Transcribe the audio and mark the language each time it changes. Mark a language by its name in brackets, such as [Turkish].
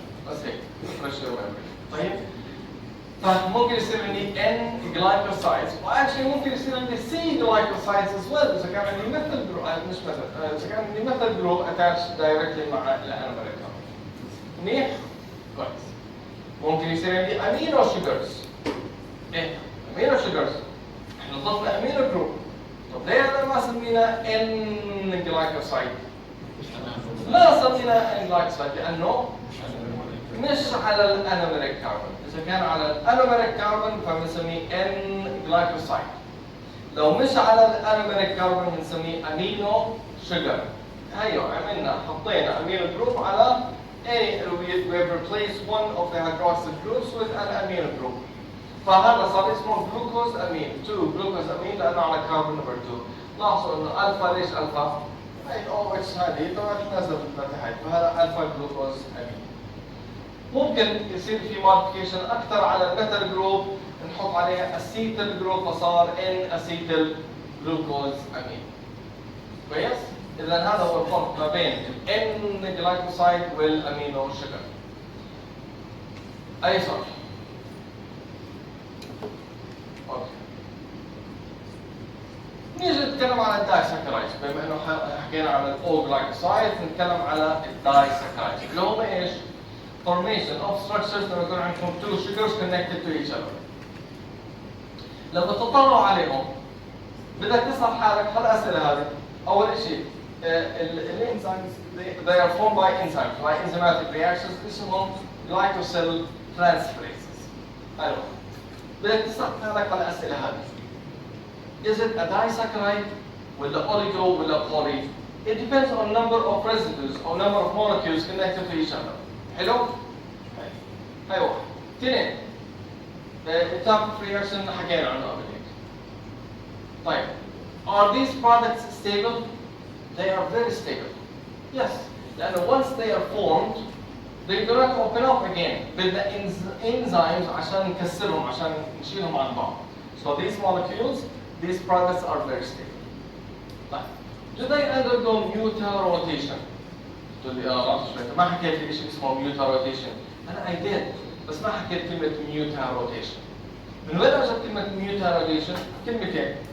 [Arabic] بس هيك فريش طيب فممكن يصير عندي N glycosides واكشلي ممكن يصير عندي C glycosides as well اذا كان عندي مثل جروب مش مثل اذا كان عندي مثل جروب attached directly مع الانوميريك كاربون. منيح؟ كويس. ممكن يصير عندي amino sugars. ايه amino sugars احنا ضفنا amino group. طب ليه انا ما سمينا N glycoside؟ لا سمينا N glycoside لانه مش على الانوميريك كاربون. اذا كان على الانوميريك كاربون فبنسميه N glycoside. لو مش على الانوميريك كاربون بنسميه امينو شوجر. هيو عملنا حطينا امينو جروب على [English] we have replaced one of the hydroxyl groups with an amino group. [Arabic] فهذا صار اسمه جلوكوز امين 2 جلوكوز امين لانه على كاربون نمبر 2. لاحظوا انه الفا ليش الفا؟ هي او اتش هذه طبعا نزلت لتحت فهذا الفا جلوكوز امين. ممكن يصير في موديفيكيشن اكثر على الميثل جروب نحط عليها اسيتيل جروب فصار ان اسيتيل جلوكوز امين. كويس؟ اذا هذا هو الفرق ما بين الان جلايكوسايد والامينو شوجر. اي سؤال؟ اوكي. نيجي نتكلم على الدايساكرايدز بما انه حكينا على الاو جلايكوسايد نتكلم على الدايساكرايدز اللي هم ايش؟ [English] formation of structures لما يكون عندكم two sugars connected to each other. [Arabic] لما تطلعوا عليهم بدك تسأل حالك هالأسئلة هذه. أول شيء الانزيمز [English] they are formed by enzymes, by enzymatic reactions اسمهم glycosyl transferases. [Arabic] حلو. بدك تسأل حالك على الأسئلة هذه. [English] Is it a disaccharide ولا oligo ولا poly? It depends on number of residues or number of molecules connected to each other. [Arabic] حلو؟ هاي واحد. اثنين. التايب اوف رياكشن حكينا عنه قبل هيك. طيب. [English] Are these products stable? They are very stable. Yes. لأنه once they are formed, they do not open up again. [Arabic] بدنا enzymes عشان نكسرهم عشان نشيلهم عن بعض. [English] So these molecules, these products are very stable. [Arabic] طيب. [English] Do they undergo mutarotation? [Arabic] تقول لي ما حكيت لي شيء اسمه mutarotation. أنا I did. بس ما حكيت كلمة mutarotation. من وين اجت كلمة mutarotation؟ كلمتين.